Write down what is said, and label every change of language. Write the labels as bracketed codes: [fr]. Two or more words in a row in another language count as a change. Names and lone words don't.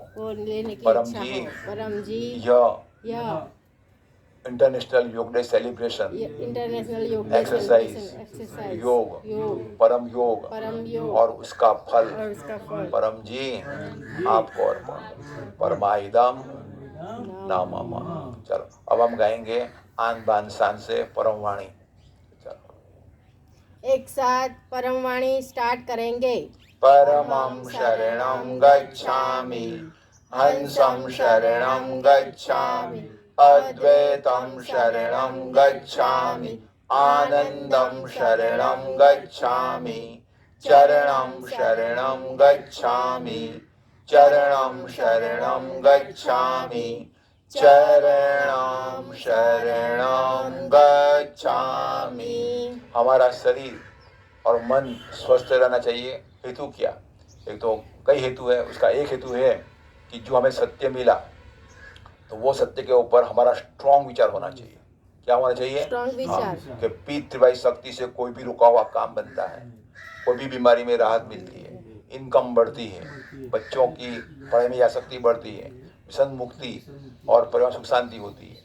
[hi] परम जी, यह [en] International Yoga Day celebration, [hi] एक्सरसाइज, योग, परम योग और उसका फल परम जी आपको अर्पण। [sa] परमाइदम नामम। [hi] चलो अब हम गाएंगे आन बान शान से परम वाणी। एक साथ परम वाणी स्टार्ट करेंगे। [pi] परमं शरणं गच्छामि, हंसं शरणं गच्छामि, अद्वैतं शरणं गच्छामि, आनन्दं शरणं गच्छामि, चरणं शरणं गच्छामि, चरणं शरणं गच्छामि, चरणं शरणं गच्छामि। [hi] हमारा शरीर और मन स्वस्थ रहना चाहिए। हेतु क्या? एक तो कई हेतु है, उसका एक हेतु है कि जो हमें सत्य मिला, तो वो सत्य के ऊपर हमारा स्ट्रॉन्ग विचार होना चाहिए। क्या होना चाहिए? स्ट्रॉन्ग विचार। कि पितृवाई शक्ति से कोई भी रुका हुआ काम बनता है, कोई भी बीमारी में राहत मिलती है, इनकम बढ़ती है, बच्चों की पढ़ाई में आसक्ति बढ़ती है, मिशन मुक्ति और परिवार सुख शांति होती है।